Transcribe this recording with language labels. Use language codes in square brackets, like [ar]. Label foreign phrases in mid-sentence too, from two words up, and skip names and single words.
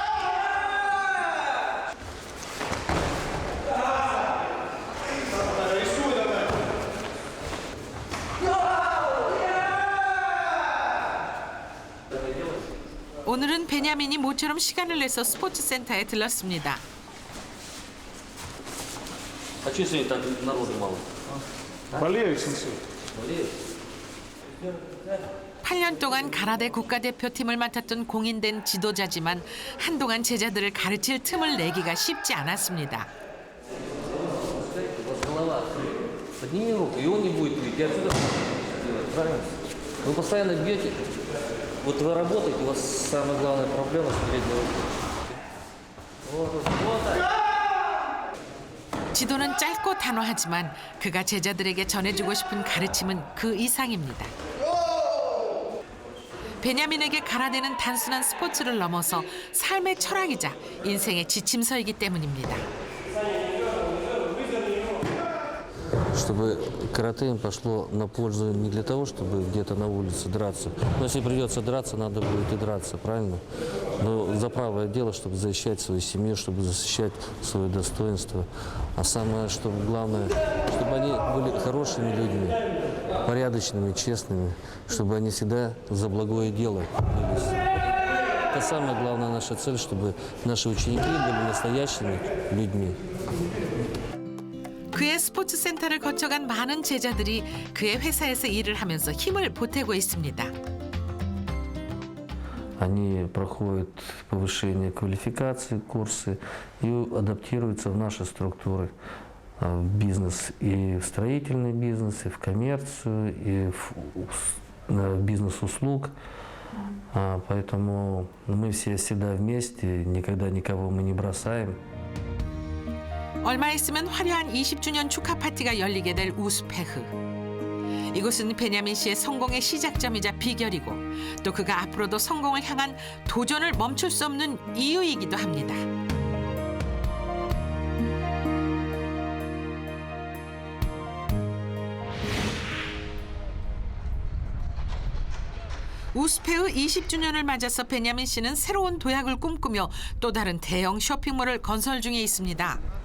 [ko] 오늘은 베냐민이 모처럼 시간을 내서 스포츠 센터에 들렀습니다. [ru] А что сегодня так народу мало? Болеют, сенсей. [ko] 8년 동안 가라데 국가대표팀을 맡았던 공인된 지도자지만 한동안 제자들을 가르칠 틈을 내기가 쉽지 않았습니다. [ru] Подними руку, и он не будет пить. И отсюда делать, правильно? Вы постоянно бьете. Вот вы работаете, у вас самая главная проблема с передней рукой. Вот так. [ko] 지도는 짧고 단호하지만 그가 제자들에게 전해주고 싶은 가르침은 그 이상입니다. 베냐민에게 가라데는 단순한 스포츠를 넘어서 삶의 철학이자 인생의 지침서이기 때문입니다. [ru] Чтобы карате им пошло на пользу не для того, чтобы где-то на улице драться. Но если придется драться, надо будет и драться, правильно? Но за правое дело, чтобы защищать свою семью, чтобы защищать свое достоинство. А самое, что главное, чтобы они были хорошими людьми, порядочными, честными, чтобы они всегда за благое дело бились. Это самая главная наша цель, чтобы наши ученики были настоящими людьми. [ko] 그의 스포츠 센터를 거쳐간 많은 제자들이 그의 회사에서 일을 하면서 힘을 보태고 있습니다. [ru] Они проходят повышение квалификации, курсы и адаптируются в наши структуры, в бизнес, и в строительный бизнес, и в коммерцию, и в бизнес услуг. Поэтому мы все всегда вместе, никогда никого мы не бросаем. [ko] 얼마 있으면 화려한 20주년 축하 파티가 열리게 될 우스페흐. 이곳은 베냐민 씨의 성공의 시작점이자 비결이고 또 그가 앞으로도 성공을 향한 도전을 멈출 수 없는 이유이기도 합니다. 우스페흐 20주년을 맞아서 베냐민 씨는 새로운 도약을 꿈꾸며 또 다른 대형 쇼핑몰을 건설 중에 있습니다.